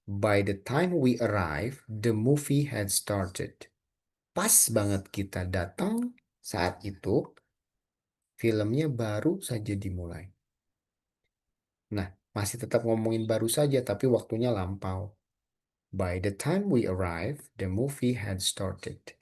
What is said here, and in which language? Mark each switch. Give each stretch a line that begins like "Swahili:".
English: By the time we arrive, the movie had started.
Indonesian: Pas banget kita datang saat itu, filmnya baru saja dimulai. Nah, masih tetap ngomongin baru saja, tapi waktunya lampau.
English: By the time we arrive, the movie had started.